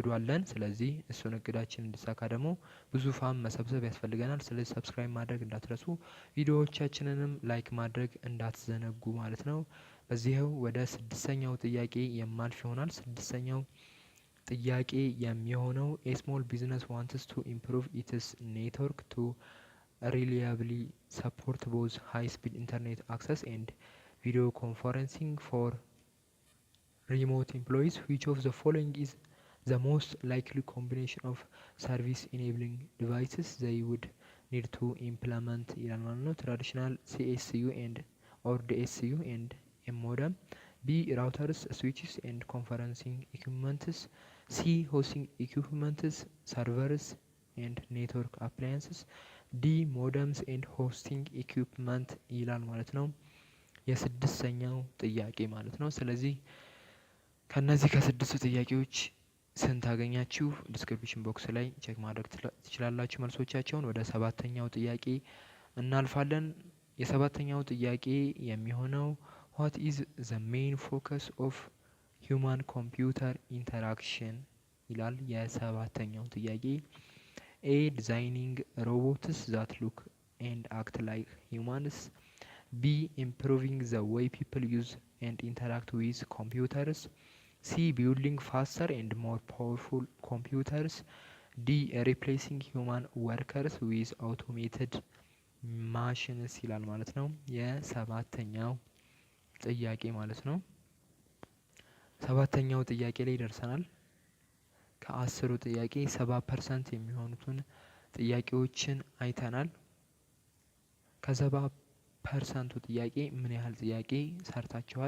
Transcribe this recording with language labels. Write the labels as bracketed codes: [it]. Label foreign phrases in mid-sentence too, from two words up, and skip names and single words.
[am] አለን። ስለዚህ እሱን እቅዳችን እንዲሳካ ደግሞ ብዙ ፋም መሰብሰብ ያስፈልገናል። ስለዚህ ሰብስክራይብ ማድረግ እንዳትረሱ፣ ቪዲዮዎቻችንንም ላይክ ማድረግ እንዳትዘነጉ ማለት ነው። በዚህው ወደ ስድስተኛው ጥያቄ የማልፍ ይሆናል። ስድስተኛው ጥያቄ የሚሆነው [en] a small business wants to improve its network to reliably support both high speed internet access and video conferencing for remote employees. Which of the following is the most likely combination of service enabling devices they would need to implement [am] ይላል ማለት ነው። [en] traditional CSU and or DSU and a modem. B routers, switches and conferencing equipments. C hosting equipments, servers and network appliances. D modems and hosting equipment [am] ይላል ማለት ነው። የስድስተኛው ጥያቄ ማለት ነው። ስለዚህ ከነዚህ ከስድስቱ ጥያቄዎች ስንት አገኛችሁ? [en] description box [am] ላይ ቼክ ማድረግ ትችላላችሁ መልሶቻቸውን። ወደ ሰባተኛው ጥያቄ እናልፋለን። የሰባተኛው ጥያቄ የሚሆነው [en] what is the main focus of human computer interaction [am] ይላል የሰባተኛው ጥያቄ። [en] A designing robots that look and act like humans. B improving the way people use and interact with computers. C building faster and more powerful computers. D replacing human workers with automated machines [am] ይላል ማለት ነው። የሰባተኛው ጥያቄ ማለት ነው። ሰባተኛው ጥያቄ ላይ ደርሰናል። ከ10ሩ ጥያቄ 70% የሚሆኑትን ጥያቄዎችን አይተናል። ከ70%ቱ ጥያቄ ምን ያህል ጥያቄ ሰርታችኋል?